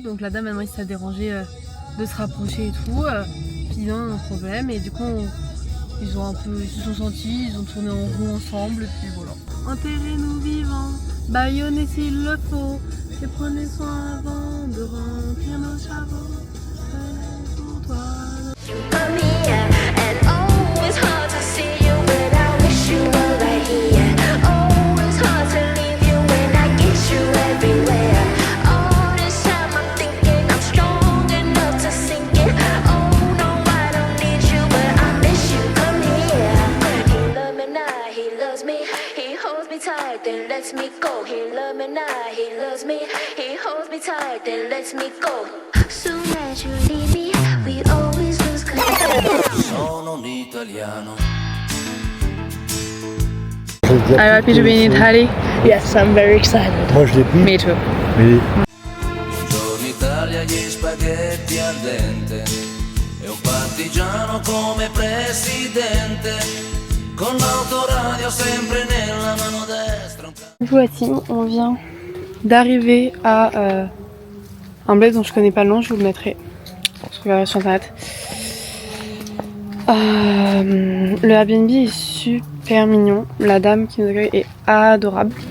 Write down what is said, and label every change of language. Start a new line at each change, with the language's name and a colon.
French: Donc la dame, elle s'est dérangé de se rapprocher et tout. Puis non, un problème. Et du coup, ils se sont sentis, ils ont tourné en rond ensemble. Et puis voilà. Enterrez-nous vivants, bâillonnez s'il le faut. Et prenez soin avant de remplir nos chapeaux. Prenez pour toi.
English: I'm here. And oh, it's hard to see you, but I wish you were right here. Oh, it's hard to leave you when I get you everywhere. All this time I'm thinking I'm strong enough to sink it. Oh no, I don't need you, but I miss you. Come here. He loves me now, he loves me. He holds me tight, then lets me go. He loves me now, he loves me. He holds me tight, then lets me go. Soon as you leave me, we always lose control.
Italian: Sono un italiano.
English: Are you happy to be in Italy? Yes, I'm very excited.
French: Moi je l'ai pris,
English: Me too.
French: mais
Italian: Buongiorno Italia, gli spaghetti al dente. E un partigiano come presidente. Con l'autoradio sempre nella mano destra.
French: Bonjour la team, on vient d'arriver à un bled dont je connais pas le nom, je vous le mettrai. Je regarderai sur internet. Le Airbnb est super mignon, la dame qui nous accueille est adorable.